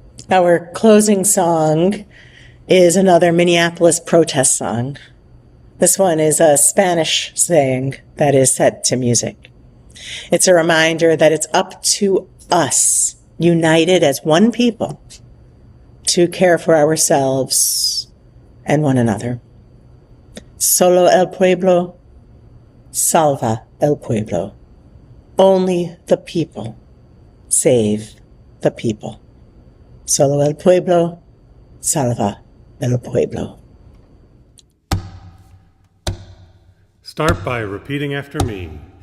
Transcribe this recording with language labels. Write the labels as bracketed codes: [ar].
[en] Our closing song is another Minneapolis protest song. This one is a Spanish saying that is set to music. It's a reminder that it's up to us, united as one people, to care for ourselves and one another. [es] Solo el pueblo salva el pueblo. [en] Only the people save the people. [es] Solo el pueblo salva el pueblo. [en] Start by repeating after me.